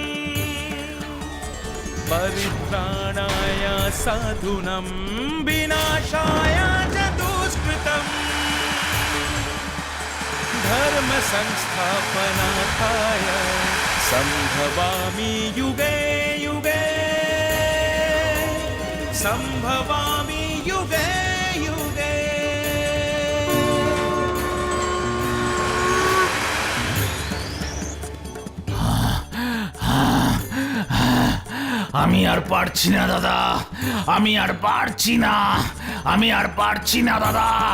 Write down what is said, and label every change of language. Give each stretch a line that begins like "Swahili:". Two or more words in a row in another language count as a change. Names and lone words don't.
Sanskrit: परित्राणाय साधूनां विनाशाय च दुष्कृतम् धर्म संस्थापनार्थाय संभवामि युगे युगे, संभवामि युगे युगे।
Bangla: আমি আর পারছি না দাদা, আমি আর পারছি না, আমি আর পারছি না দাদা।